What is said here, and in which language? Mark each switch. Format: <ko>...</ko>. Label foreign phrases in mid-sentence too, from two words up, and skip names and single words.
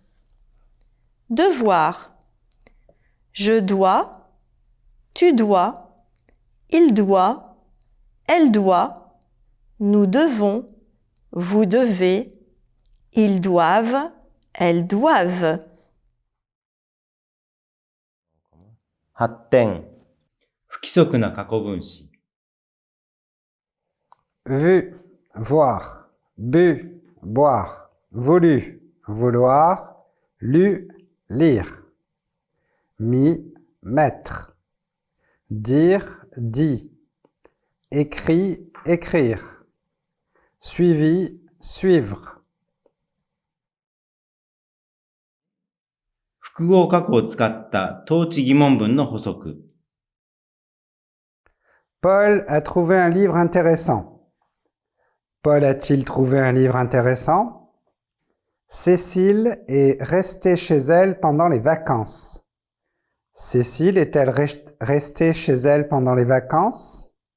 <fr>Devoir. Je dois, tu dois, il doit, elle doit, nous devons, vous devez, ils doivent, elles doivent.</fr> <ja>発展。不規則な過去分詞。</ja> <fr>vu, voir, bu, boire, voulu, vouloir, lu, lire, mis, mettre, dire, dit, écrit, écrire, suivi, suivre.</fr> <ja>複合過去を使った当地疑問文の補足。</ja> <fr>Paul a trouvé un livre intéressant. Paul a-t-il trouvé un livre intéressant? Cécile est restée chez elle pendant les vacances. Cécile est-elle restée chez elle pendant les vacances?</fr>